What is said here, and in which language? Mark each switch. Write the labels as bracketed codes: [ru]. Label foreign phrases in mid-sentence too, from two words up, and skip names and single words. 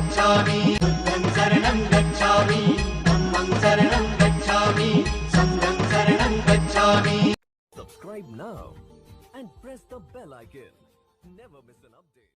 [pi] गच्छामि बुद्धं शरणं गच्छामि धम्मं शरणं गच्छामि संघं शरणं गच्छामि [en] Subscribe now and press the bell icon. Never miss an update.